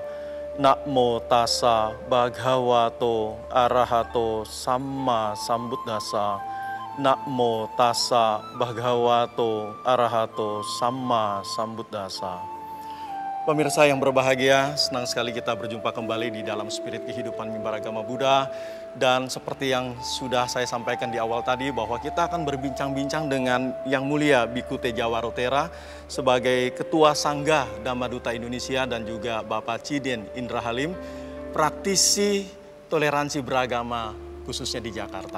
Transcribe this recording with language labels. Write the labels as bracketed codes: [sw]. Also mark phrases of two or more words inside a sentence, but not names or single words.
[pi] Namo tassa bhagavato arahato samma sambuddhassa. Namo tassa bhagavato arahato samma sambuddhassa. [id] Pemirsa yang berbahagia, senang sekali kita berjumpa kembali di dalam spirit kehidupan mimbar agama Buddha. Dan seperti yang sudah saya sampaikan di awal tadi, bahwa kita akan berbincang-bincang dengan Yang Mulia Biku Tejawaro Tera sebagai Ketua Sangga Dhamma Duta Indonesia dan juga Bapak Chiden Indra Halim, praktisi toleransi beragama khususnya di Jakarta.